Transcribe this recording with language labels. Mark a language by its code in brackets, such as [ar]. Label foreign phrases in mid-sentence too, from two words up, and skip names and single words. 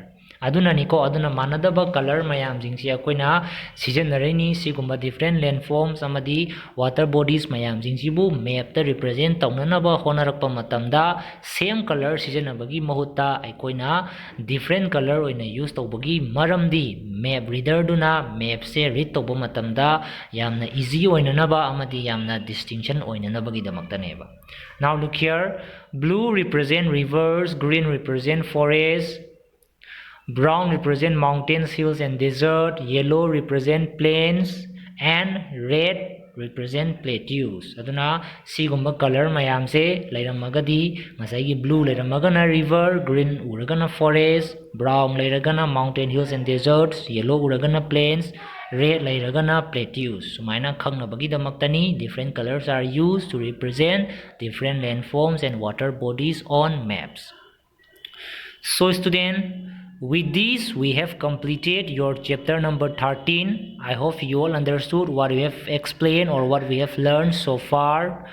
[mni] Aduna niko aduna manadaba color mayam jingsi akoina sijanarani sigumba [en] different landforms [mni] amadi [en] water bodies [mni] mayam jingsi bu map ta represent tawnanaba honarakpa matamda [en] same color [mni] sijanabagi mahutta akoina [en] different color [mni] oina use tawbagi maramdi [en] map reader [mni] duna map se read tawba matamda yamna easy oina naba amadi yamna distinction oina nabagi damaktaneba. [en] Now look here, blue represent rivers, green represent forests, brown represent mountains, hills and desert, yellow represent plains, and red represent plateaus. [mni] Aduna sigumba color mayam se lairamagadi masai blue lairamagana river, green uragana forest, brown lairagana [en] mountain, hills and deserts, [mni] yellow uragana plains, red lairagana plateaus. Sumaina khangnabagi damaktani [en] different colors are used to represent different landforms and water bodies on maps. So student, with this we have completed your chapter number 13. I hope you all understood what we have explained or what we have learned so far.